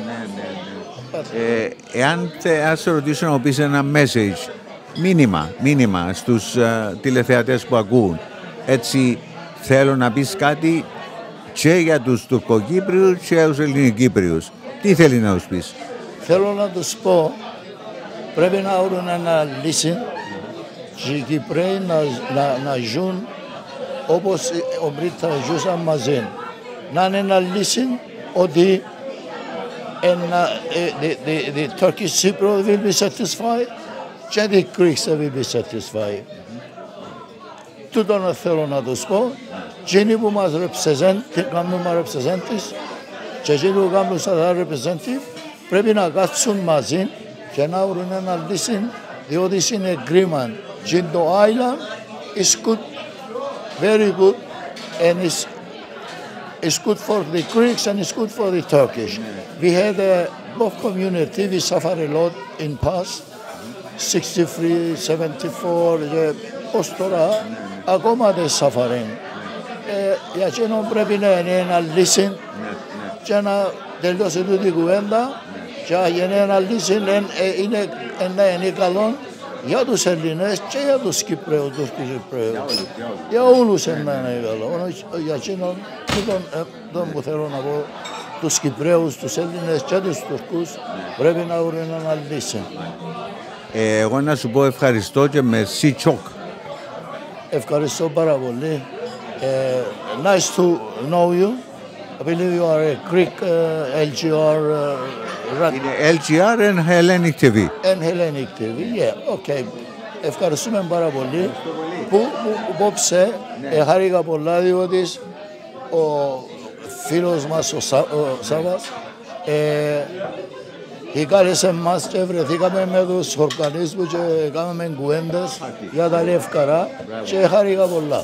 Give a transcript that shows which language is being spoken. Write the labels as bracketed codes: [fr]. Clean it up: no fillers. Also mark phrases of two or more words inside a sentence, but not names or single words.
[el] Εάν σε ρωτήσω να μου πεις ένα message, μήνυμα στους τηλεθεατές που ακούν, έτσι θέλω να πεις κάτι και για τους Τουρκοκύπριους και για τους Ελληνικύπριους. Τι θέλει να τους πεις? Θέλω να τους πω, πρέπει να βρουν ένα λύση και οι Κυπραίοι να ζουν όπως ο Βρετανοί ζούσαν μαζί. Να είναι ένα λύση ότι [en] the Turkish Cypriot will be satisfied [el] και [en] the Greeks will be satisfied. [el] Τούτο θέλω να τους πω. Εκείνοι που μας κάνουν representatives και εκείνοι που κάνουν σαν representative πρέπει να κάτσουν μαζί και να βρουν ένα λύση, διότι είναι agreement. Και το [en] island is good, very good, and it's good for the Greeks and it's good for the Turkish. We had both community, we suffered a lot in past, 63, 74, [el] ως τώρα, ακόμα δεν suffering. Για εκείνον πρέπει να είναι ένα λύση και να τελειώσει τούτη η κουβέντα και η ανάλυση είναι καλό για τους Έλληνες και για τους Κυπρέους, τους Κυπρέους. Για όλους είναι καλό. Για εκείνον που θέλω να πω, τους Κυπρέους, τους Έλληνες και τους Τουρκούς πρέπει να βρουν ένα λύση. Εγώ να σου πω ευχαριστώ και με σιτσόκ. Ευχαριστώ πάρα πολύ. [en] Nice to know you. I believe you are a Greek LGR. LGR and Hellenic TV. And Hellenic TV, yeah, okay. [el] Ευχαριστούμε πάρα πολύ που απόψε χάρηκα πολλά διότι ο φίλος μας ο Σάββας κάλεσε μας και βρεθήκαμε με τους οργανισμούς και κάναμε κουβέντες για τα Λευκαρά και χάρηκα πολλά.